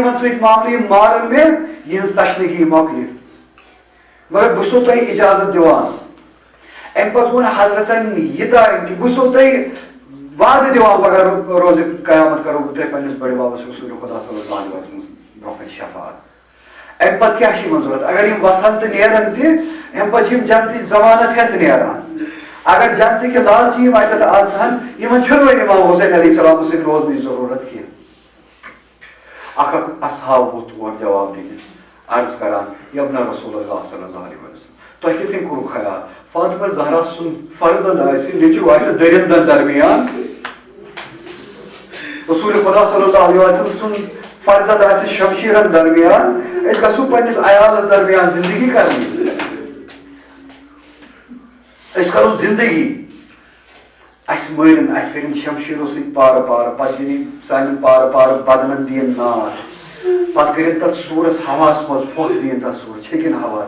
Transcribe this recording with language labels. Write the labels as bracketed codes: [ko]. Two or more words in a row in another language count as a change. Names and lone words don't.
[ks] یِمن سۭتۍ معاملہٕ یِم مارن مےٚ یِہٕنٛز تشنگی مۄکلہِ مگر بہٕ چھُسو تۄہہِ اجازت دِوان امہِ پتہٕ ووٚن حضرتن یہِ تانۍ کہِ بہٕ چھُسو تۄہہِ وعدٕ دِوان پگاہ روزِ قیامت کرو بہٕ تۄہہِ پننِس بٔڑِ ببس رسول خدا [ar] صلی اللہ علیہ وسلمس [ks] برونٛہہ کَنہِ شفاعت امہِ پتہٕ کیٛاہ چھُ یِمن ضروٗرت اگر یِم وۄتھن تہٕ نیرن تہِ امہِ پتہٕ چھِ یِم جنتٕچ ضمانت ہٮ۪تھ نیران اگر جنتٕکۍ لالچہِ یِم اتٮ۪تھ آسہن یِمن چھُنہٕ وۄنۍ امام حسین [ar] علیہ السلامس [ks] سۭتۍ روزنٕچ ضروٗرت کینٛہہ اکھ اصحاب ووٚتھ تور جواب دِنہِ عرض کران یبنہ رسول اللہ [ar] صلی اللہ علیہ وسلم [ks] تۄہہِ کِتھ کٔنۍ کوٚروٕ خیال فاطمہ زہرا سُنٛد فرزند آسہِ نیٚچوٗ آسہِ دٔرِندن درمیان رسول خدا [ar] صلی اللہ علیہ وسلم [ks] سُنٛد فرزند آسہِ شمشیرن درمیان أسۍ گژھو پننِس عیالس درمیان زندگی کرنہِ أسۍ کرو زندگی اَسہِ مٲرِن اَسہِ کٔرِنۍ شمشیرو سۭتۍ پارٕ پارٕ پتہٕ دِنۍ سانٮ۪ن پارٕ پارٕ بدنن دِیِن نار پتہٕ کٔرِنۍ تتھ سوٗرس ہواہس منٛز پھۄکھ دِیِن تتھ سوٗر چھٔکِنۍ ہواہس